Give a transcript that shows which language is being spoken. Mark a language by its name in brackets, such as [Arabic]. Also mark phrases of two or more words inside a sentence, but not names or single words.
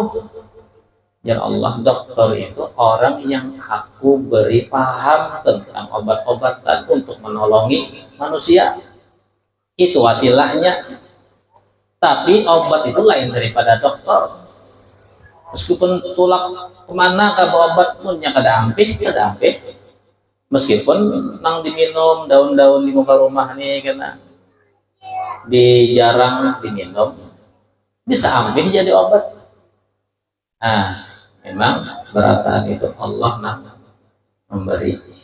[Banjar] Ya Allah, dokter itu orang yang aku beri paham tentang obat-obatan untuk menolongi manusia. Itu wasilahnya. Tapi obat itu lain daripada dokter. Meskipun tulak kemana ke obat pun yang kada ampih. Meskipun nang diminum daun-daun di muka rumah nih karena jarang diminum, bisa ampih jadi obat. Nah, memang berataan itu Allah memberi.